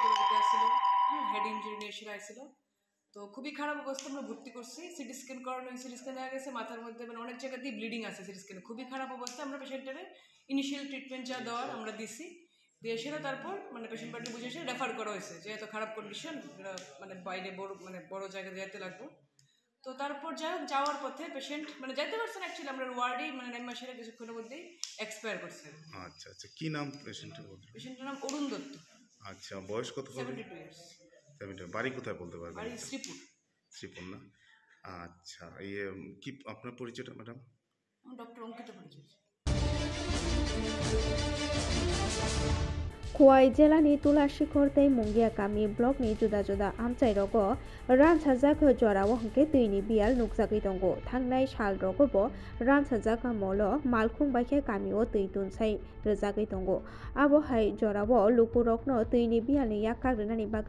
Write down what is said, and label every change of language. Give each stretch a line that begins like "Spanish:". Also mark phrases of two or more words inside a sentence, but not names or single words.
Bangla: বেরোতে আসছিল
English: head injury
Bangla: নিয়ে এসে আসছিল তো খুবই খারাপ অবস্থা আমরা ভর্তি করছি
English: CT scan
Bangla: করানো
English: CT scan
Bangla: দেখা গেছে মাথার মধ্যে মানে অনেক জায়গাতেই ব্লিডিং আছে
English: CT scan
Bangla: খুবই খারাপ অবস্থা আমরা পেশেন্টের
English: initial treatment
Bangla: যা দেওয়ার আমরা দিছি দিয়ে সেটা তারপর মানে
English: patient party
Bangla: বুঝে এসে রেফার করা হয়েছে যে এত খারাপ কন্ডিশন মানে বাইরে বড় জায়গায় যেতে লাগবো তো তারপর যাওয়ার পথে পেশেন্ট মানে যাইতে পারছেন অ্যাকচুয়ালি আমরা ওয়ার্ডেই মানে 9 মাসের কিছুক্ষণের মধ্যেই এক্সপায়ার করছে। আচ্ছা আচ্ছা কি নাম পেশেন্টের? পেশেন্টের নাম অরুণ দত্ত। আচ্ছা বয়স কত হবে?
English: 72 ইয়ার্স।
Bangla: 72 বাড়ি কোথায় বলতে পারবেন? বাড়ি শ্রীপুর। শ্রীপুর না? আচ্ছা কি আপনার পরিচয়টা ম্যাডাম? আমি ডক্টর অঙ্কিতা পরিচয়।
Kok Borok: Kuwai jelani Tulashikor tei Mungia Kami blok ni juda juda amchai rogo ramchajak jorawo hingke tuini bial nukjagui tongo thangnai sal rogo bo ramchajak molo malkhung baikhe kami o tui tunsai rwjagui tongo abo hai jorawo lukurokno tuini bial ni yakragrinani bagui